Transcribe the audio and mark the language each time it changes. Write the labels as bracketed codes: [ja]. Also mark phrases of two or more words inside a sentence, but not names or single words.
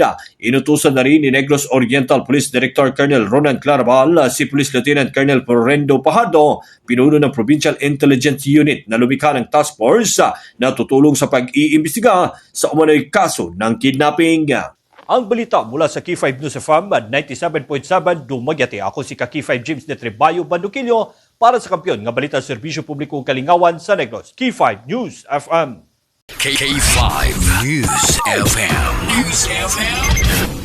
[tl] Inutusan na rin ni Negros Oriental Police Director Colonel Ronan Claraval si Police Lieutenant Colonel Florendo Pajardo, pinuno ng Provincial Intelligence Unit, na lumikha ng task force na tutulong sa pag-iimbestiga sa umano'y kaso ng kidnapping. Ang balita mula sa Key 5 News FM 97.7 Dumaguete. Ako si Key 5 James de Trebayo Bandukilyo para sa [ceb] Kampiyon nga balita Serbisyo Publikong Kalingawan sa Negros. [tl] Key 5 News FM. K5 News FM.